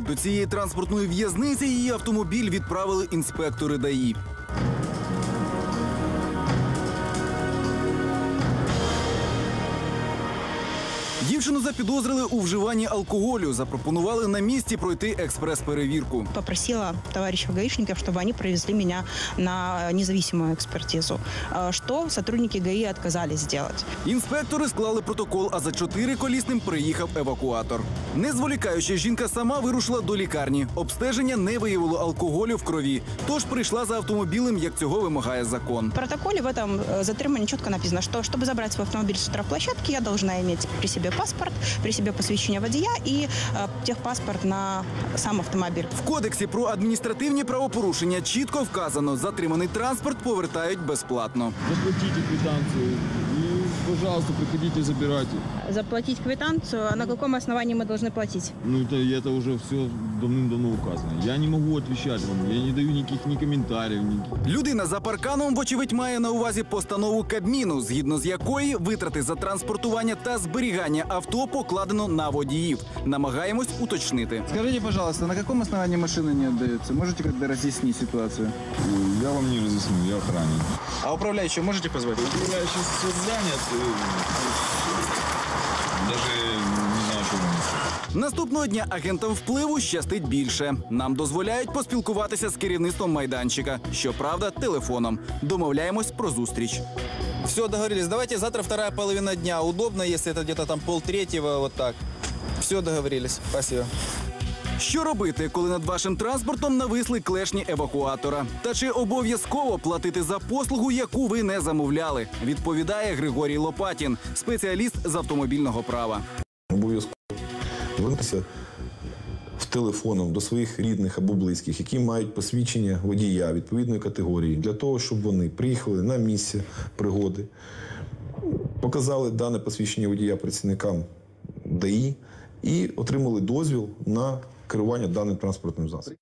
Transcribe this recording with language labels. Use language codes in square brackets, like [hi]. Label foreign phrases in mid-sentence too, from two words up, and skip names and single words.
[uk] До цієї транспортної в'язниці її автомобіль відправили інспектори ДАІ. Дівчину запідозрили у вживанні алкоголю. Запропонували на місці пройти експрес-перевірку. [ru] Попросила товарищей гаишников, чтобы они провезли меня на независимую экспертизу, что сотрудники ГАИ отказались сделать. [uk] Інспектори склали протокол, а за 4-колісним приїхав евакуатор. Не зволікаючи, жінка сама вирушила до лікарні. Обстеження не виявило алкоголю в крові, тож прийшла за автомобілем, як цього вимагає закон. [ru] В протоколе в этом затримании четко написано, что чтобы забрать свой автомобиль с штрафплощадки, я должна иметь при себе паспорт, при себе [uk] посвідчення водія і техпаспорт на сам автомобіль. В Кодексі про адміністративні правопорушення чітко вказано, затриманий транспорт повертають безплатно. [ru] Заплатите квитанцию и, пожалуйста, приходите, забирайте. Заплатить квитанцию, а на каком основании мы должны платить? Ну, это уже все давным-давно указано. Я не могу отвечать вам, я не даю никаких ни комментариев. [uk] Людина за парканом, вочевидь, має на увазі постанову Кабміну, згідно з якої витрати за транспортування та зберігання авто покладено на водіїв. Намагаємось уточнити. [ru] Скажите, пожалуйста, на каком основании машина не отдается? Можете как-то разъяснить ситуацию? Я вам не разъясню, я охранник. А управляющего можете позвать? Управляющий все занят, даже не знаю, что вам. [uk] Наступного дня агентам впливу щастить більше. Нам дозволяють поспілкуватися з керівництвом майданчика. Щоправда, телефоном. Домовляємось про зустріч. [ru] Все, договорились. Давайте завтра вторая половина дня. Удобно, если это где-то там 2:30, вот так. Все, договорились. Спасибо. [uk] Що робити, коли над вашим транспортом нависли клешні евакуатора? Та чи обов'язково платити за послугу, яку ви не замовляли? Відповідає Григорій Лопатін, спеціаліст з автомобільного права. Обов'язково звернутися телефоном до своїх рідних або близьких, які мають посвідчення водія відповідної категорії, для того, щоб вони приїхали на місце пригоди, показали дане посвідчення водія працівникам ДАІ і отримали дозвіл на керування даним транспортним засобом.